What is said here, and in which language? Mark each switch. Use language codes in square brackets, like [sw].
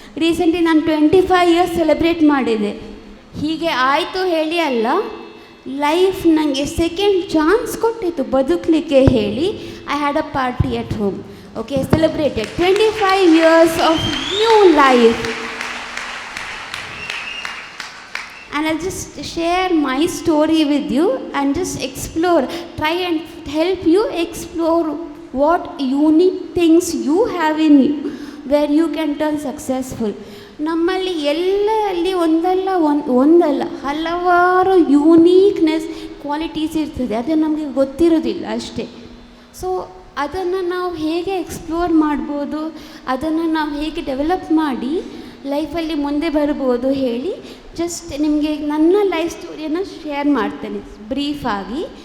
[kn] Recently ನಾನು 25 years celebrate ಮಾಡಿದೆ. ಹೀಗೆ ಆಯಿತು ಹೇಳಿ ಅಲ್ಲ, ಲೈಫ್ ನನಗೆ ಸೆಕೆಂಡ್ ಚಾನ್ಸ್ ಕೊಟ್ಟಿತ್ತು ಬದುಕಲಿಕ್ಕೆ ಹೇಳಿ. [en] I had a party at home. Okay, celebrated 25 years of new life. And I'll just share my story with you and just explore, try and help you explore what unique things you have in you where you can turn successful. [kn] ನಮ್ಮಲ್ಲಿ ಎಲ್ಲಲ್ಲಿ ಒಂದಲ್ಲ ಹಲವಾರು ಯೂನೀಕ್ನೆಸ್ qualities ಇರ್ತದೆ, ಅದು ನಮಗೆ ಗೊತ್ತಿರೋದಿಲ್ಲ ಅಷ್ಟೇ. So ಅದನ್ನು ನಾವು ಹೇಗೆ ಎಕ್ಸ್ಪ್ಲೋರ್ ಮಾಡ್ಬೋದು, ಅದನ್ನು ನಾವು ಹೇಗೆ ಡೆವಲಪ್ ಮಾಡಿ ಲೈಫಲ್ಲಿ ಮುಂದೆ ಬರ್ಬೋದು ಹೇಳಿ ಜಸ್ಟ್ ನಿಮಗೆ ನನ್ನ ಲೈಫ್ ಸ್ಟೋರಿಯನ್ನು ಶೇರ್ ಮಾಡ್ತೇನೆ ಬ್ರೀಫಾಗಿ.